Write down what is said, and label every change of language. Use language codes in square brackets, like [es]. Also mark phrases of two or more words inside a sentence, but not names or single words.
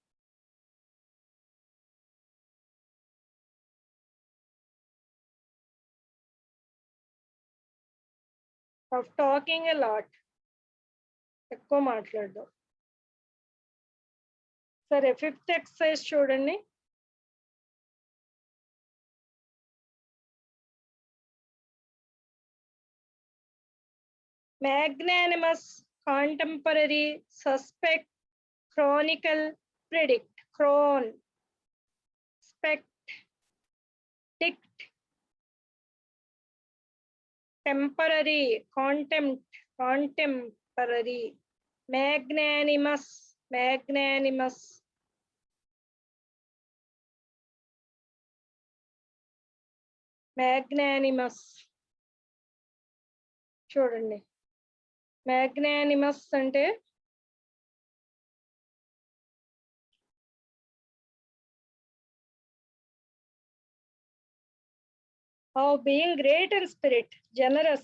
[en] of talking a lot, [te] ఎక్కువ మాట్లాడడం. సరే, 5th ఎక్సర్సైజ్ చూడండి. [en] magnanimous, contemporary, suspect, chronicle, predict. Spect, dict, temporary, contemporary, magnanimous. చూడండి, మ్యాగ్నానిమస్ అంటే being great and spirit, generous.